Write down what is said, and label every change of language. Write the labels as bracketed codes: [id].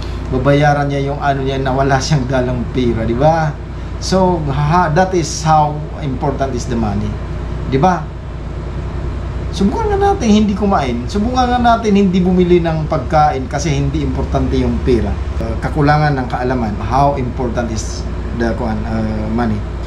[tl] Babayaran niya yung ano niya na wala siyang dalang pera, di ba? [en] So that is how important is the money, di ba? [tl] Subukan nga natin hindi kumain. Subukan nga natin hindi bumili ng pagkain kasi hindi importante yung pera. Kakulangan ng kaalaman. [en] How important is the money.